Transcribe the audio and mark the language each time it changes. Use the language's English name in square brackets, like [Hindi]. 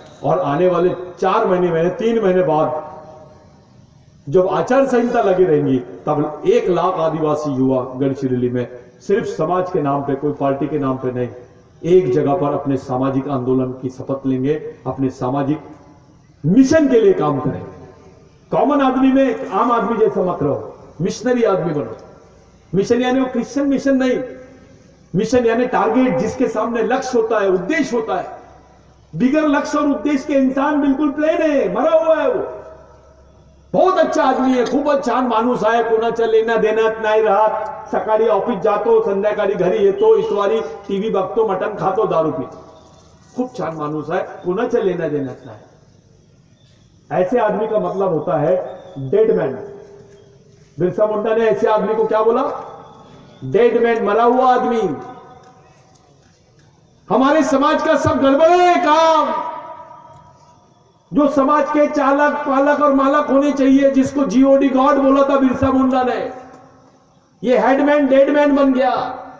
[Hindi] और आने वाले 4 महीने 3 महीने बाद जब आचार संहिता लगी रहेंगी, तब 1 लाख आदिवासी युवा गढ़चिरौली में सिर्फ समाज के नाम पे, कोई पार्टी के नाम पे नहीं, एक जगह पर अपने सामाजिक आंदोलन की शपथ लेंगे, अपने सामाजिक मिशन के लिए काम करेंगे। कॉमन आदमी में आम आदमी जैसा मत रहो, मिशनरी आदमी बनो। मिशन यानी वो क्रिश्चियन मिशन नहीं, मिशन यानी टारगेट, जिसके सामने लक्ष्य होता है, उद्देश्य होता है। बिगर लक्ष्य और उद्देश्य के इंसान बिल्कुल प्लेन है, मरा हुआ है। वो बहुत अच्छा आदमी है, [Marathi] खूप छान माणूस आहे, कोणाच्या लेना देण्यात नाही राहत, सकाळी ऑफिस जातो, संध्याकाळी घरी येतो, इतवारी टीव्ही बघतो, मटण खातो, दारू पितो, खूप छान माणूस आहे, कोणाच्या लेना देण्यात नाही। [Hindi] ऐसे आदमी का मतलब होता है डेड मैन। बिरसा मुंडा ने ऐसे आदमी को क्या बोला? डेड मैन, मरा हुआ आदमी। हमारे समाज का सब गड़बड़े काम, जो समाज के चालक पालक और मालक होने चाहिए, जिसको जीओडी गॉड बोला था बिरसा मुंडा ने, ये हेडमैन डेडमैन बन गया।